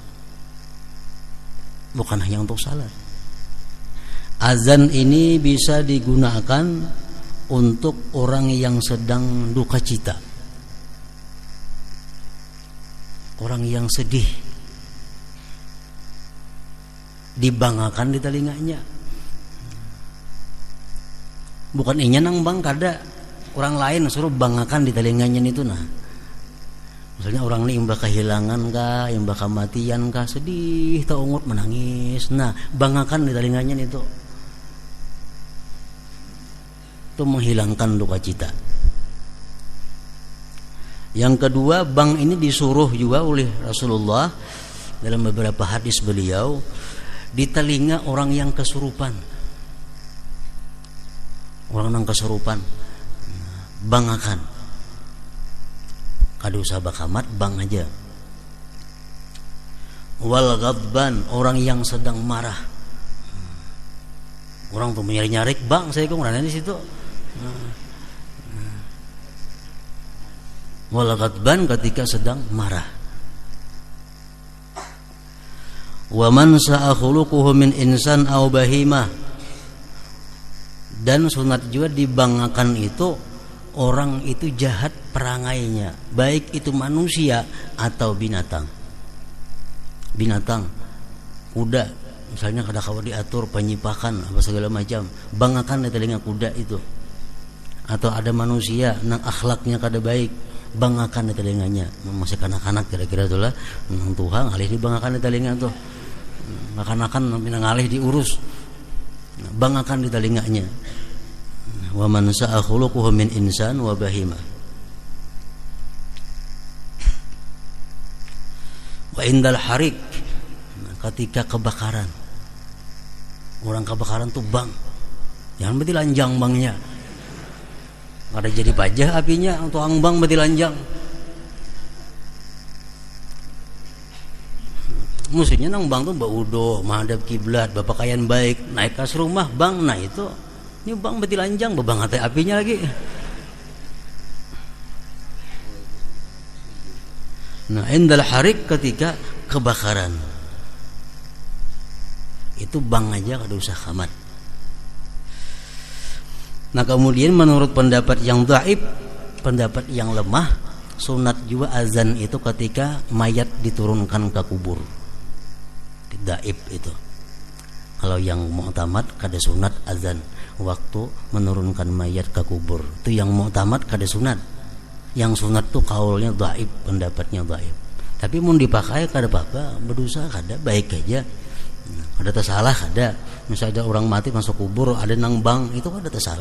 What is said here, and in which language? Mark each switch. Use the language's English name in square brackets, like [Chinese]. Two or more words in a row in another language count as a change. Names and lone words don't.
[Indonesian] Bukan hanya untuk salat. Azan ini bisa digunakan untuk orang yang sedang duka cita, orang yang sedih, [Banjar] dibangakan di telinganya. Bukan inya nang bang kada, orang lain suruh bangakan di telinganya itu. Nah, misalnya orang ini imbah kehilangan kah, imbah kematian kah, sedih, taungut menangis. Nah, bangakan di telinganya itu menghilangkan duka cita. [Indonesian] Yang kedua, bang ini disuruh juga oleh Rasulullah dalam beberapa hadis beliau di telinga orang yang kesurupan. Orang yang kesurupan, [Banjar] bangakan. Kada usah bakamat, bang aja. [Arabic] والغضبان, [Indonesian] orang yang sedang marah. [Banjar] Orang tuh nyari-nyarik, bang saya kok ngurana di situ. [Arabic] والغضبان [Indonesian] ketika sedang marah. [Arabic] ومن ساء خلقه من إنسان أو بهيمة. [Indonesian] Dan sunat juga dibangakan itu orang itu jahat perangainya, baik itu manusia atau binatang. [Banjar] Binatang, kuda misalnya kada kawa diatur penyipakan apa segala macam, bangakan di telinga kuda itu. Atau ada manusia nang akhlaknya kada baik, bangakan di telinganya. Masih kanak-kanak kira-kira itulah Tuhan alih dibangakan di telinga tuh. Kanak-kanak minang alih diurus, bangakan di telinganya. [Arabic] ومن ساء خلقه من إنسان وبهيمة. وعند الحريق, [Indonesian] ketika kebakaran. [Banjar] Orang kebakaran tuh bang, jangan berarti lanjang bangnya. Ada jadi pajah apinya, tuang bang berarti lanjang. Musuhnya nang bang tuh baudo, menghadap kiblat, bapakaian baik, naik kas rumah bang, nah itu ini bang berarti lanjang, bebang hati apinya lagi. [Indonesian] Nah, [Arabic] عند الحريق [Indonesian] ketika kebakaran. [Banjar] Itu bang aja kada usah kamat. [Indonesian] Nah, kemudian menurut pendapat yang dhaif, pendapat yang lemah, sunat juga azan itu ketika mayat diturunkan ke kubur. [Banjar] Dhaif itu. Kalau yang mu'tamad kada sunat azan waktu menurunkan mayat ke kubur. Itu yang mu'tamad kada sunat. Yang sunat tuh kaulnya dhaif, pendapatnya dhaif. Tapi mun dipakai kada apa-apa, berdosa kada, baik aja. Ada tersalah kada. Misalnya ada orang mati masuk kubur, ada nang bang, itu kada tersalah.